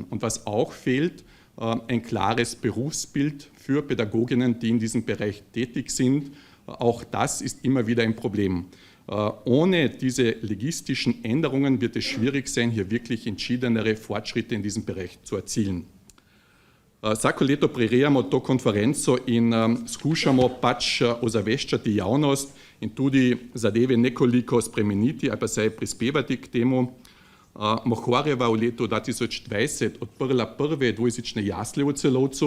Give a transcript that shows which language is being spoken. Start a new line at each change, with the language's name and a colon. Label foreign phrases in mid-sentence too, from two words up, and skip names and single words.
German: Und was auch fehlt, ein klares Berufsbild für Pädagoginnen, die in diesem Bereich tätig sind. Auch das ist immer wieder ein Problem. Ohne diese logistischen Änderungen wird es schwierig sein, hier wirklich entschiedenere Fortschritte in diesem Bereich zu erzielen.
Slovenian: Sako leto prirejamo to konferenco in skušamo pač ozaveščati javnost in tudi zadeve nekoliko spremeniti ali pa se prispevati k temu. Mohorjeva v letu 2020 odprla prve dvojezične jasle v Celovcu.